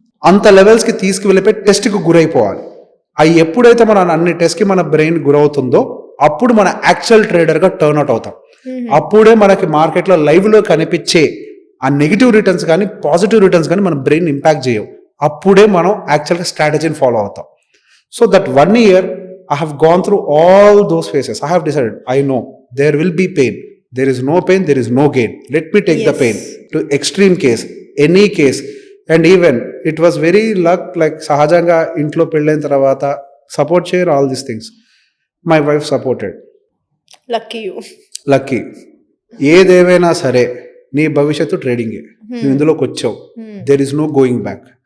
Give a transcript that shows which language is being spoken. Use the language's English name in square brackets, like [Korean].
[Telugu] అంత లెవెల్స్కి తీసుకువెళ్ళిపోయి టెస్ట్కి గురైపోవాలి. అవి ఎప్పుడైతే మన అన్ని టెస్ట్కి మన బ్రెయిన్ గురవుతుందో అప్పుడు మన యాక్చువల్ ట్రేడర్గా టర్న్అవుట్ అవుతాం. అప్పుడే మనకి మార్కెట్లో లైవ్లో కనిపించే ఆ నెగిటివ్ రిటర్న్స్ కానీ పాజిటివ్ రిటర్న్స్ కానీ మన బ్రెయిన్ ఇంపాక్ట్ చేయవు. అప్పుడే మనం యాక్చువల్గా స్ట్రాటజీని ఫాలో అవుతాం. [English] So that 1 year I have gone through all those phases. I have decided, I know there will be pain. There is no pain, there is no gain. Let me take the pain to extreme case, any case. And even it was very luck, like [Telugu] సహజంగా ఇంట్లో పెళ్ళైన తర్వాత support చేయరు [English] All these things. My wife supported. Lucky. [Telugu] ఏదేమైనా సరే నీ భవిష్యత్తు ట్రేడింగే, నువ్వు ఇందులోకి వచ్చావు, [English] There is no going back.